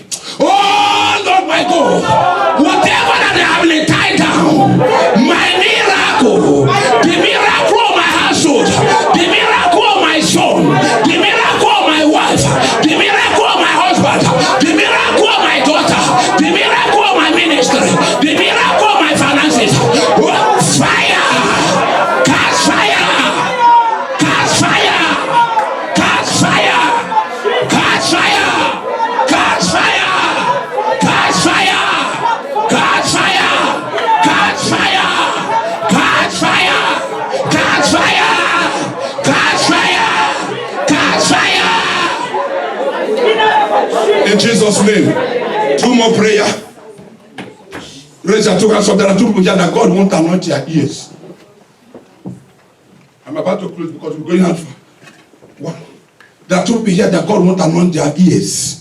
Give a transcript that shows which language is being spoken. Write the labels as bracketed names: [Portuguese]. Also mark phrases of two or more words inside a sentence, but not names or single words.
[English] Oh Lord my God, whatever that they have been tied down, my miracle, the miracle of my household, the miracle of my son, the miracle of my wife, the miracle of my husband, the miracle of my daughter, the miracle of my ministry, the miracle of my finances. Fire! Catch fire! Catch fire! Catch fire! Catch fire! Catch fire! Catch fire! Catch fire! Catch fire! Catch fire! Catch fire! Catch fire! Catch fire! In Jesus' name. Two more prayer. Raise your two hands up. There are two people here that God won't anoint your ears. I'm about to close because we're going out for one. There are two people here that God won't anoint their ears.